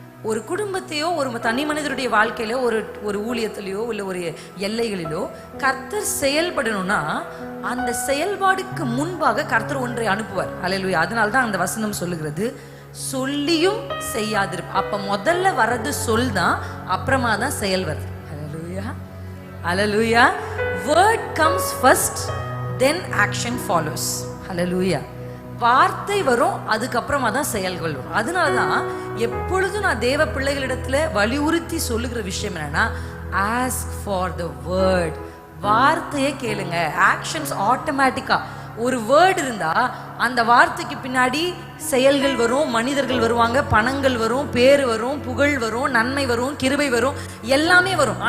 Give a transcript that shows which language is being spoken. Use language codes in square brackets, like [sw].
[ta] ஒரு குடும்பத்தையோ ஒரு தனி மனிதருடைய வாழ்க்கையிலோ ஒரு ஊழியத்திலையோ இல்லை ஒரு எல்லைகளிலோ கர்த்தர் செயல்படணும்னா அந்த செயல்பாடுக்கு முன்பாக கர்த்தர் ஒன்றை அனுப்புவார். ஹல்லேலூயா. அதனால தான் அந்த வசனம் சொல்லுகிறது, சொல்லியும் செய்யாதிரு. அப்ப முதல்ல வர்றது சொல் தான், அப்புறமா தான் செயல் வருது. ஹல்லேலூயா, ஹல்லேலூயா. [en] Word comes first, then action follows. [ta] ஹல்லேலூயா. வார்த்தை வரும், அதுக்கப்புறமா தான் செயல்கள் வரும். அதனால தான் எப்பொழுதும் நான் தேவ பிள்ளைகளிடத்துல வலியுறுத்தி சொல்லுகிற விஷயம் என்னன்னா, [en] Ask for the word. [ta] வார்த்தையே கேளுங்க. ஆக்ஷன்ஸ் ஆட்டோமேட்டிக்கா. ஒரு வேர்டு இருந்தா அந்த வார்த்தைக்கு பின்னாடி செயல்கள் வரும், மனிதர்கள் வருவாங்க, பணங்கள் வரும், பேர் வரும், புகழ் வரும், நன்மை வரும், கிருபை வரும், எல்லாமே வரும்.